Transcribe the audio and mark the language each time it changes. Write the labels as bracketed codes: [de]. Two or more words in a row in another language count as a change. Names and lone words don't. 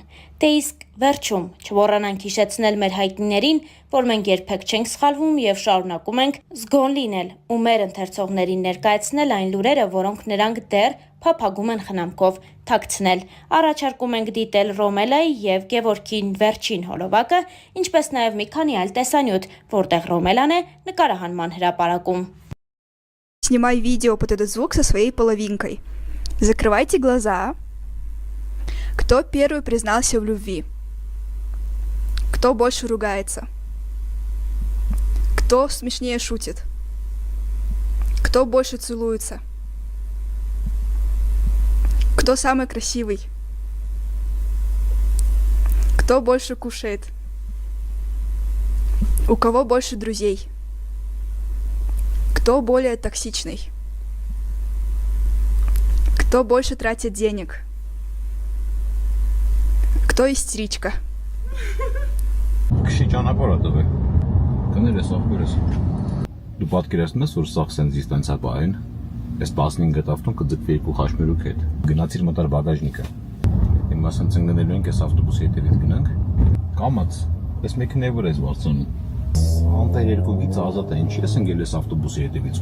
[hy] «Դե իսկ վերջում չմոռանանք հիշեցնել մեր հայտնիներին, որ մենք երբեք չենք սխալվում և շարունակում ենք զգոն լինել ու մեր ընթերցողներին ներկայացնել այն լուրերը, որոնք նրանք դեռ փափագում են խնամքով թաքցնել։ Առաջարկում ենք դիտել Ռոմելայի և Գևորգի վերջին հոլովակը, ինչպես նաև մի քանի այլ տեսանյութ, որտեղ Ռոմելան է նկարահանման հրապարակում»։ [ru] Снимай видео под этот звук со своей половинкой. Закрывайте глаза. Кто первый признался в любви? Кто больше ругается? Кто смешнее шутит? Кто больше целуется? Кто самый красивый? Кто больше кушает? У кого больше друзей? Кто более токсичный? Кто больше тратит денег? Кто истеричка? [hy] Քշի ճանապարհ ա տվել։ Կներես ախպերս։ Դու պատկերացնում ես, որ սաղ սենց դիստանցիա պահեն, այս 15 գտավտուն կձգվի երկու խաշմերուկ հետ։ Գնացիր մտար բագաժնիկը։ Հիմա սենց ընկնելու ենք այս ավտոբուսի հետևից գնանք։ Կամաց, այս մեքենայի վրա ես բարձրանում։ Անտեր երկու գիծ ազատ է, ինչի ես ընկել ես ավտոբուսի հետևից